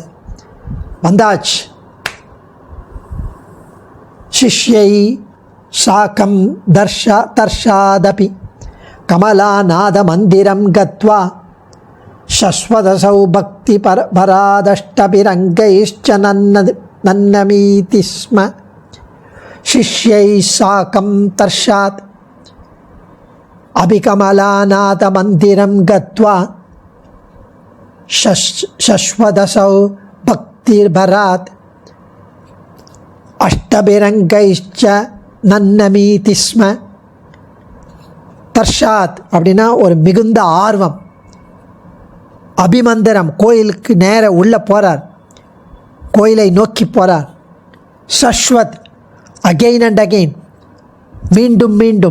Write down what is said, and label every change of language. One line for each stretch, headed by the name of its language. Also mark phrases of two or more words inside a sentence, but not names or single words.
Sanskrit: वन्दाच् शिष्यै साकं दर्शादपि कमलानाथ मन्दिरं गत्वा शश्वदसौ भक्ति भरादष्टभिरङ्गैश्च नन्नमीति स्म. शिष्यै साकं दर्शात् अपिकमलानाथ मन्दिरं गत्वा शश्वदसौ भक्तिर्भरात् अष्टभिरङ्गैश्च नन्नमीति स्म.
Tamil: தர்ஷாத் அப்படின்னா ஒரு மிகுந்த ஆர்வம். அபிமந்திரம் கோயிலுக்கு நேர உள்ளே போகிறார், கோயிலை நோக்கி போகிறார்.
English: சஷ்வத் again and again,
Tamil: மீண்டும் மீண்டும்.